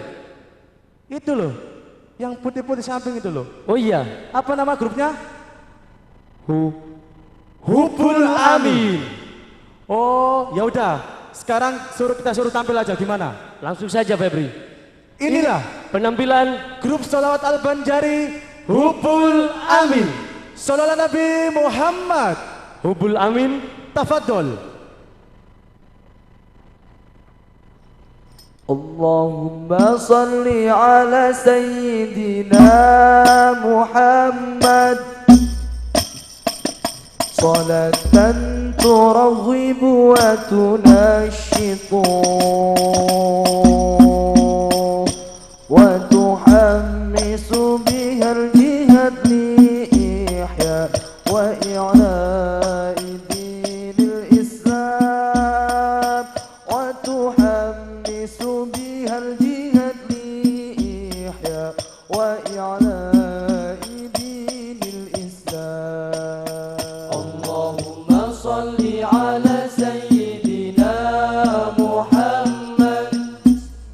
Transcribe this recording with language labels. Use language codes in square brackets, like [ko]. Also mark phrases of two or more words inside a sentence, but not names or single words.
[id] Itu loh, yang putih-putih samping itu loh. Oh iya. Apa nama grupnya? Hubul Amin. Oh ya udah, sekarang kita suruh tampil aja gimana? Langsung saja Febri. Inilah penampilan grup sholawat Al-Banjari Hubul Amin. Sholawat Nabi Muhammad. Hubul Amin. Tafadhol. [ar] اللهم صل على سيدنا محمد صلاة ترغب وتنشط وتحمس بها الجهاد لإحياء وإعلاء دين الإسلام وتحمس بها الجهاد لإحياء وإعلاء دين الإسلام. اللهم صل على سيدنا محمد